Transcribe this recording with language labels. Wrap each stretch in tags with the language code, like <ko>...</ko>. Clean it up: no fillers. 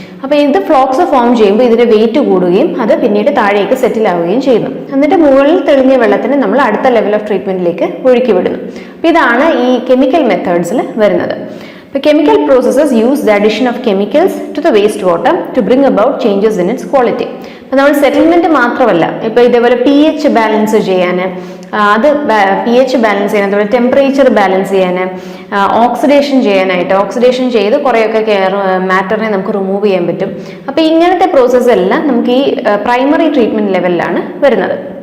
<ml>അപ്പോൾ ഇത് ഫ്ലോക്സ് ഫോം ചെയ്യുമ്പോൾ ഇതിന്റെ വെയിറ്റ് കൂടുകയും അത് പിന്നീട് താഴേക്ക് സെറ്റിൽ ആവുകയും ചെയ്യുന്നു. എന്നിട്ട് മുകളിൽ തെളിഞ്ഞ വെള്ളത്തിന് നമ്മൾ അടുത്ത ലെവൽ ഓഫ് ട്രീറ്റ്മെന്റിലേക്ക് ഒഴുക്കി വിടുന്നു. അപ്പോൾ ഇതാണ് ഈ കെമിക്കൽ മെത്തേഡ്സിൽ വരുന്നത്.</ml> <en>The chemical processes use the addition of chemicals to the wastewater to bring about changes in its quality.</en> <ml>അപ്പോൾ നമ്മൾ സെറ്റിൽമെന്റ് മാത്രമല്ല, ഇപ്പോൾ ഇതേപോലെ pH ബാലൻസ് ചെയ്യാൻ, അത് pH ബാലൻസ് ചെയ്യാൻ, അതുപോലെ ടെമ്പറേച്ചർ ബാലൻസ് ചെയ്യാൻ, ഓക്സിഡേഷൻ ചെയ്യാനായിട്ട്, ഓക്സിഡേഷൻ ചെയ്ത് കുറേയൊക്കെ മാറ്ററിനെ നമുക്ക് റിമൂവ് ചെയ്യാൻ പറ്റും. അപ്പോൾ ഇങ്ങനത്തെ പ്രോസസ്സ് എല്ലാം നമുക്ക് ഈ പ്രൈമറി ട്രീറ്റ്മെന്റ് ലെവലിലാണ് വരുന്നത്.</ml>